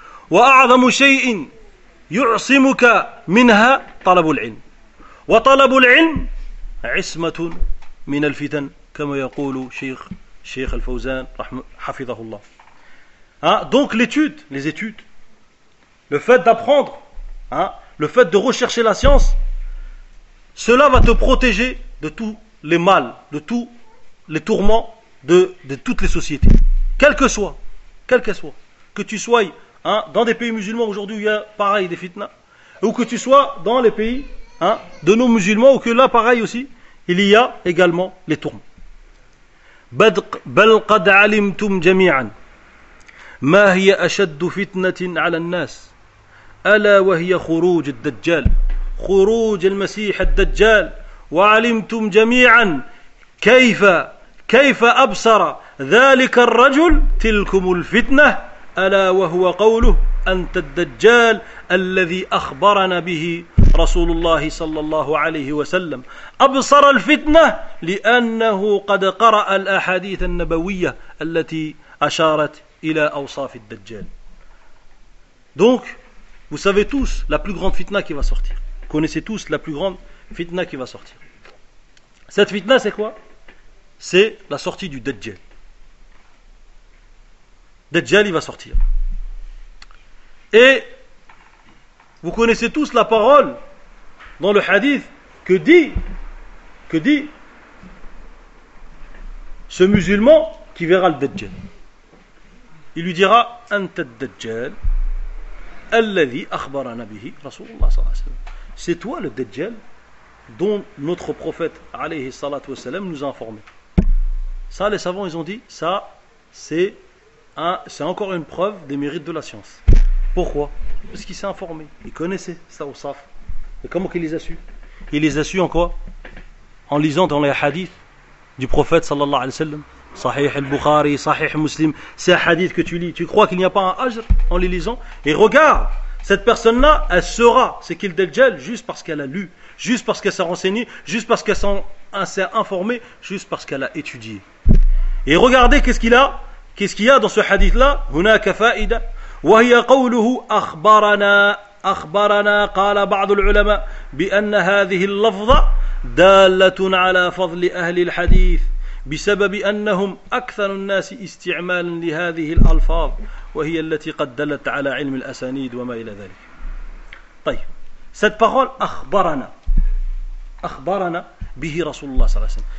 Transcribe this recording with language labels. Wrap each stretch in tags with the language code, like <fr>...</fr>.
<ar>وأعظم شيء يعصمك منها طلب العلم وطلب العلم عصمة من الفتن كما يقول شيخ الفوزان حفظه الله.</ar> <fr>Donc les études, le fait d'apprendre, le fait de rechercher la science, cela va te protéger de tous les mals, de tous les tourments de toutes les sociétés, quelle que soit, que tu sois, dans des pays musulmans aujourd'hui où il y a pareil des fitnas, ou que tu sois dans les pays, de nos musulmans, ou que là pareil aussi il y a également les tourments.</fr> <ar>بل قد علمتم جميعا ما هي أشد فتنة على الناس ألا وهي خروج الدجال، خروج المسيح الدجال. وعلمتم جميعا كيف أبصر ذلك الرجل تلكم الفتنة، ألا وهو قوله أنت الدجال الذي أخبرنا به رسول الله صلى الله عليه وسلم. أبصر الفتنة لأنه قد قرأ الأحاديث النبوية التي أشارت إلى أوصاف الدجال.</ar> <fr>Donc, vous savez tous la plus grande fitna qui va sortir. Vous connaissez tous la plus grande fitna qui va sortir. Cette fitna, c'est quoi? C'est la sortie du Dajjal. Dajjal, il va sortir. Et vous connaissez tous la parole dans le hadith que dit ce musulman qui verra le Dajjal. Il lui dira</fr> <ar>« Anta Dajjal » الذي أخبرنا به رسول الله صلى الله عليه وسلم.</ar> <fr>C'est toi le Dajjal dont notre prophète عليه الصلاة والسلام nous a informé. Ça, les savants, ils ont dit, ça, c'est encore une preuve des mérites de la science. Pourquoi? Parce qu'il s'est informé. Il connaissait ça au Saf. Mais comment qu'il les a su? Il les a su en quoi? En lisant dans les hadiths du prophète صلى الله عليه وسلم. Sahih al-Bukhari, Sahih Muslim, ces hadiths que tu lis, tu crois qu'il n'y a pas un ajr en les lisant? Et regarde, cette personne-là, elle saura ce qu'il Dajjal juste parce qu'elle a lu, juste parce qu'elle s'est renseignée, juste parce qu'elle s'est informée, juste parce qu'elle a étudié. Et regardez qu'est-ce qu'il y a dans ce hadith-là.</fr> <ar>Hunaka fa'ida wa hiya qawluhu akhbarana qala ba'd al-ulama bi anna hadhihi al-lafza dalatun ala fadli ahli al-hadith بسبب أنهم أكثر الناس استعمالا لهذه الألفاظ وهي التي قد دلت على علم الأسانيد وما إلى ذلك. طيب</ar> <fr>cette parole</fr> <ar>أخبرنا به رسول الله صلى الله عليه وسلم.</ar>